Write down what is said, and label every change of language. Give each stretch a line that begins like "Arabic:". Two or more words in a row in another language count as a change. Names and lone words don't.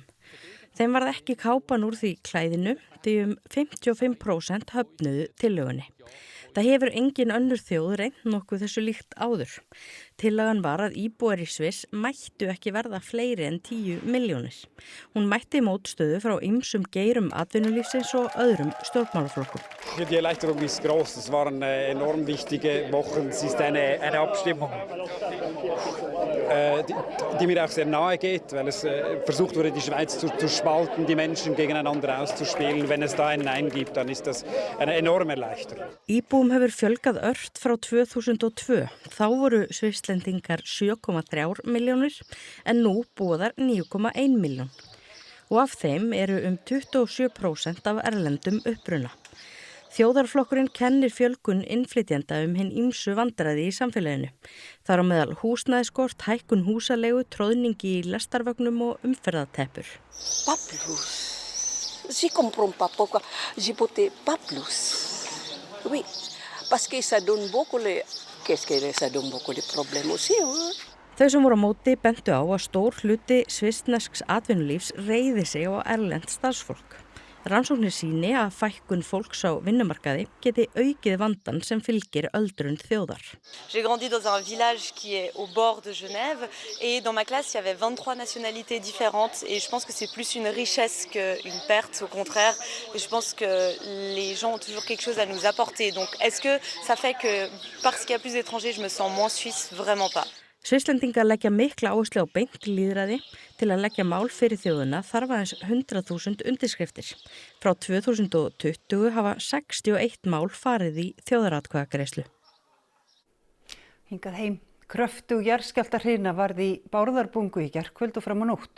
Icelandic: Þeim varð ekki kápan úr því klæðinu því 55% höfnuðu tillögunni. Það hefur engin önnur þjóð reynt nokkuð þessu líkt áður. Tillagan var að íbúar í Sviss mættu ekki verða fleiri en 10 milljónir. Hún mætti mótstöðu frá ýmsum geirum atvinnulífsins og öðrum stjórnmálaflokkum.
German: Die Erleichterung ist groß. Es waren enorm wichtige Wochen. Es ist eine Abstimmung, die mir auch sehr nahe geht, weil es versucht wurde, die Schweiz zu spalten, die Menschen gegeneinander auszuspielen. Wenn es da ein Nein gibt, dann ist das eine enorme Erleichterung.
Icelandic: Íbúum hefur fjölgað ört frá 2002. Þá voru svisslendingar 7,3 milljónir en nú búa þar 9,1 milljón. Og af þeim eru 27% af erlendum uppruna. Þjóðarflokkurinn kennir fjölgun innflytjenda hinn ýmsu vandræði í samfélaginu. Þar á meðal húsnæðiskort, hækkun húsalegu, tróðningi í lestarvögnum og umferðarteppur.
French: Pas plus. Je comprends pas pourquoi j'ai voté pas plus. Oui, parce que ça donne beaucoup ça donne beaucoup de problèmes aussi.
Icelandic: Þau sem voru á móti bentu á að stór hluti svissnesks atvinnulífs reiði sig á erlent starfsfólk. Rannsóknir sýni að fækkun fólks á vinnumarkaði geti aukið vandan sem fylgir öldrun þjóðar.
French: J'ai grandi dans un village qui est au bord de Genève et dans ma classe il y avait 23 nationalités différentes et je pense que c'est plus une richesse qu'une perte au contraire et je pense que les gens ont toujours quelque chose à nous apporter. Donc est-ce que ça fait que parce qu'il y a plus d'étrangers je me sens moins suisse? Vraiment pas.
Icelandic: Svisslendingar leggja mikla áherslu á beint lýðræði. Til að leggja mál fyrir þjóðina þarf aðeins 100.000 undirskriftir. Frá 2020 hafa 61 mál farið í þjóðaratkvæðagreiðslu. Hingað heim. Kröftug jarðskjálftahrina varð í Bárðarbungu í gærkvöld og fram á nótt.